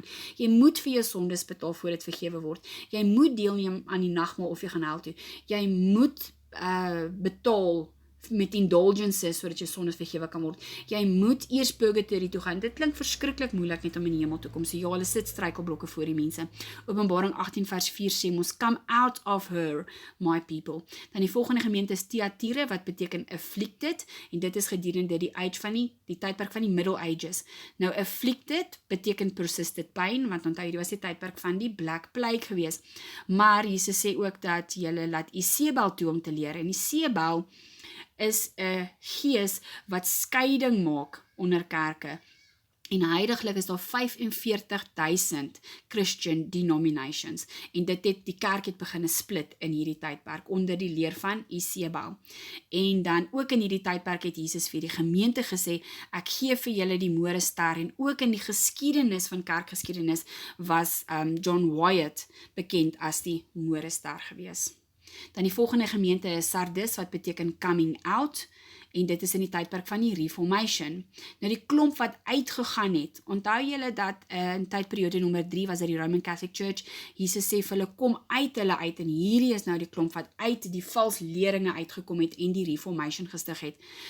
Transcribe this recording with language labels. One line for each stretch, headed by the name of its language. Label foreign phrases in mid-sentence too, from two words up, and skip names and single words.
Afrikaans: Jy moet vir jou sondes betaal voor dit vergewe word. Jy moet deelneem aan die nagmaal of jy gaan hel toe. Jy moet betaal met indulgences sodat jou sondes vergewe kan word. Jy moet eers purgatory toe gaan. Dit klink verskriklik moeilik net om in die hemel te kom. So ja, hulle sit struikelblokke voor die mense. Openbaring 18 vers 4 sê ons,
English: come out of her, my people.
Afrikaans: Dan die volgende gemeente is Thyatira, wat beteken afflicted, en dit is gedurende die age van die tydperk van die Middle Ages. Nou afflicted beteken
English: persistent pain,
Afrikaans: want onthou hierdie was die tydperk van die Black Plague gewees. Maar Jesus sê ook dat julle laat Isebel toe om te leer, en Isebel is 'n gees wat skeiding maak onder kerke. En heidaglik is daar 45,000
English: Christian denominations.
Afrikaans: En die kerk het begin split in hierdie tydperk onder die leer van Isebel. En dan ook in hierdie tydperk het Jesus vir die gemeente gesê, ek gee vir julle die Morester. En ook in die geskiedenis van kerkgeskiedenis was John Wyatt bekend as die Morester gewees. Dan die volgende gemeente is Sardis, wat beteken
English: coming out,
Afrikaans: en dit is in die tydperk van die Reformation. Nou die klomp wat uitgegaan het, onthou julle dat in tydperiode nommer 3 was dit die Roman Catholic Church, Jesus sê vir hulle, kom uit hulle uit, en hierdie is nou die klomp wat uit die vals leringe uitgekom het, en die Reformation gestig het.